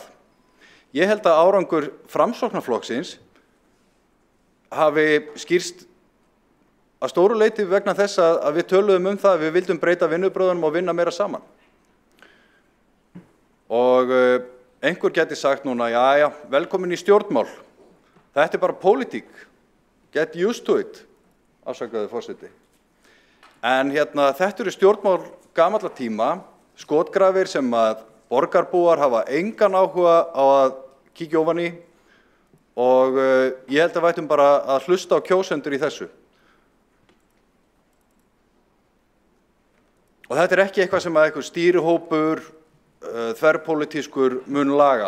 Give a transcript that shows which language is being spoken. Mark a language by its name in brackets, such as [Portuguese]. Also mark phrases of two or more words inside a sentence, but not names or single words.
[Icelandic] Ég held að árangur Framsóknarflokksins hafi skýrst að stóru leyti vegna þess að við töluðum það að við vildum breyta vinnubröðunum og vinna meira saman. Og einhver geti sagt núna, já, velkomin í stjórnmál. Þetta bara pólitík. [English] Get used to it, [Icelandic] afsakaðu forseti. En þetta eru stjórnmál gamalla tíma, skotgrafir sem að borgarbúar hafa engan áhuga á að kíkja ofan í og ég held að við ættum bara að hlusta á kjósendur í þessu. Og þetta er ekki eitthvað sem að einhver stýrihópur, þverpólitískur mun laga.